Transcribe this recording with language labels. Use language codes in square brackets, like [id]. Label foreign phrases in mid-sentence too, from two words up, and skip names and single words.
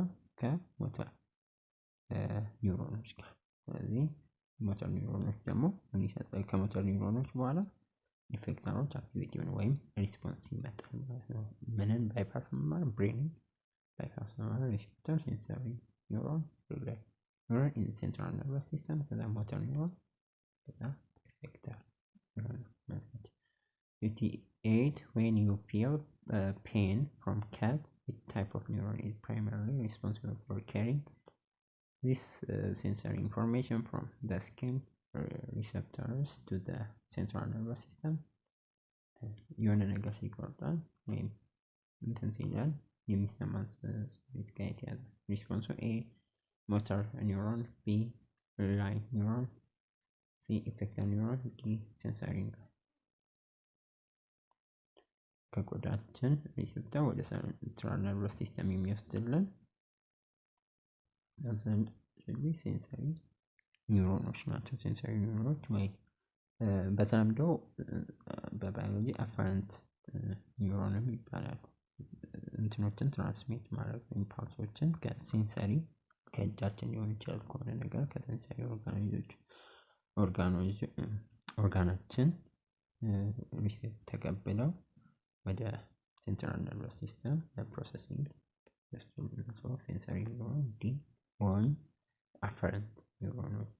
[am] ከሞተር ኒውሮኖች ጋር። ስለዚህ ሞተር ኒውሮኖች ደግሞ ምን ይሰጣል? ከሞተር ኒውሮኖች በኋላ ኢፌክተሮች አክቲቪቲ ወይም ሪስፖንስ ይመጣል ማለት ነው። ምንን ባይፓስ ማለት ብሬንን ባይፓስ ማለት [en] receptor sensory neuron relay neuron in the central nervous system, the motor neuron, the effector neuron. 58. When you feel pain from cat, which type of neuron is primarily responsible for carrying this sensory information from the skin receptors to the central nervous system? [am] የሆነ ነገር ሲቆርጣል ወይም እንትን ሲላል የሚሰማን ስሜት ጋር የተያዘ ሪስፖንሱ ኤ [en] motor neuron, B. relay neuron, C. effector neuron, D. sensory neuron. [am] ከቆዳችን ሪሴፕተር ወደ [en] central nervous system [am] የሚወስድልን ሴንሰሪ ኒውሮኖች ናቸው። ሴንሰሪ ኒውሮኖች ወይ በተለምዶ በባዮሎጂ አፈረንት ኒውሮንም ይባላሉ። እንትኖችን ትራንስሚት ማድረግ ኢምፓልሶችን ከሴንሰሪ ከእጃችን ሊሆን ይችላል ከሆነ ነገር ከሴንሰሪ ኦርጋናችን ተቀብለው ወደ [en] central nervous system [am] ለፕሮሰሲንግ [en] sensory neuron D [am] ወይም [en] afferent neurons.